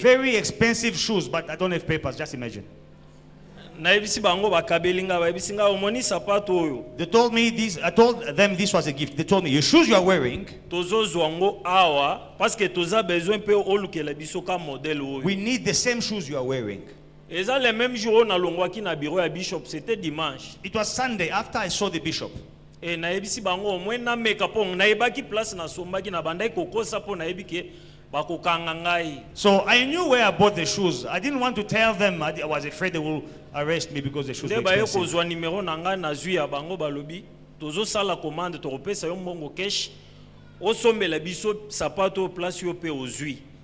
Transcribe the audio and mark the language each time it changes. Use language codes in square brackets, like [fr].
[en] very expensive shoes, but I don't have papers, just imagine. [ln] Nayebisi bango bakabeli ngai bayebisi ngai omoni sapato oyo. [en] They told me this, I told them this was a gift. They told me, your shoes you are wearing, [ln] Tozozwa ngo awa parce que toza besoin pe olukela biso ka modèle oyo. [en] we need the same shoes you are wearing. [ln] Eza le même jour na longwaki na bureau ya Bishop, [fr] c'était dimanche. [en] It was Sunday after I saw the bishop. [ln] Et nayebisi bango au moins na meka po nayebaki place na sombaki na bandai kokosa po nayebi ke bakokanga ngai. [en] So I knew where I bought the shoes. I didn't want to tell them. I was afraid they will arrest me because the shoes were [ln] Nde baye [en] expensive. [ln] kozwa numéro na ngai na zwi ya bango balobi tozosala commande tokopesa yo mbongo cash osombela biso sapato place yo pe ozwi.